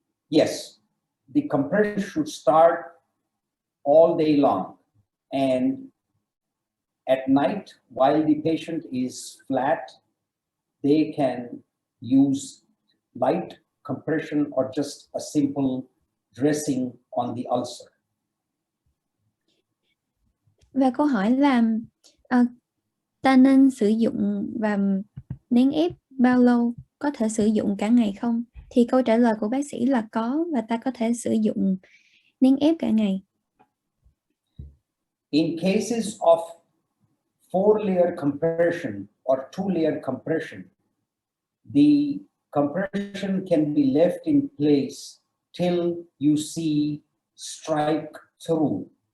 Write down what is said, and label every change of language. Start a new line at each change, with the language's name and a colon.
English: Yes, the compression should start all day long, and at night while the patient is flat, they can use light compression or just a simple dressing on the ulcer.
Vietnamese: Và câu hỏi là ta nên sử dụng và nén ép bao lâu, có thể sử dụng cả ngày không? Thì câu trả lời của bác sĩ là có, và ta có thể sử dụng nén ép cả ngày.
English: In cases of 4-layer compression or 2-layer compression, the compression can be left in place till you see strike through.